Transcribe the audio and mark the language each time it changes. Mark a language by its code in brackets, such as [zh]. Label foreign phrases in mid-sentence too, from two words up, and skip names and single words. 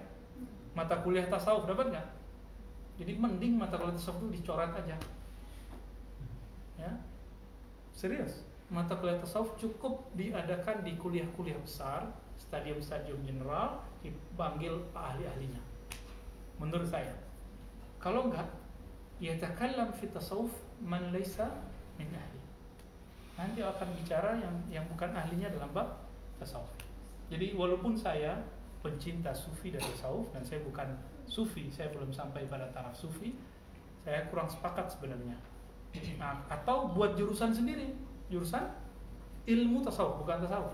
[id] Mata kuliah tasawuf dapat nggak? Jadi mending mata kuliah tasawuf itu dicoret aja, ya. Serius, mata kuliah tasawuf cukup diadakan di kuliah-kuliah besar, stadium-stadium general, dipanggil ahli-ahlinya. Menurut saya, kalau enggak, [ar] يتكلم في التصوف من ليس من أهله. [id] Nanti akan bicara yang bukan ahlinya dalam bab tasawuf. Jadi walaupun saya pencinta sufi dan tasawuf, dan saya bukan sufi, saya belum sampai pada taraf sufi, saya kurang sepakat sebenarnya. Nah, atau buat jurusan sendiri, jurusan ilmu tasawuf, bukan tasawuf.